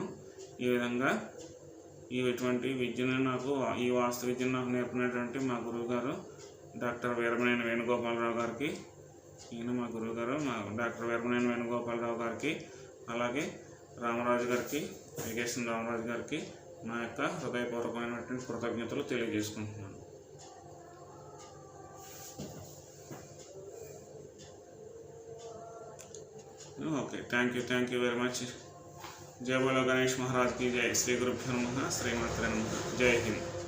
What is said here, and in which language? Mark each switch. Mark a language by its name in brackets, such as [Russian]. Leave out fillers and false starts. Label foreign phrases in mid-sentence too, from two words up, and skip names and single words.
[Telugu] ఈ విధంగా ఇటువంటి విద్యను ఈ వాస్తు విద్యను నాకు నేర్పినటువంటి మా గురువుగారు డాక్టర్ వీరమనేని వేణుగోపాలరావు గారికి, ఈయన మా గురువుగారు డాక్టర్ వీరమనేని వేణుగోపాలరావు గారికి, అలాగే రామరాజు గారికి, వెంకటేశ్వర రామరాజు గారికి నా యొక్క హృదయపూర్వకమైనటువంటి కృతజ్ఞతలు తెలియజేసుకుంటున్నాను. ఓకే, [English] thank you very much. [Hindi] जय बोलो गणेश महाराज की जय. [Sanskrit] श्री गुरुभ्यो नमः. श्रीमात्रे नमः. [Hindi] जय हिंद.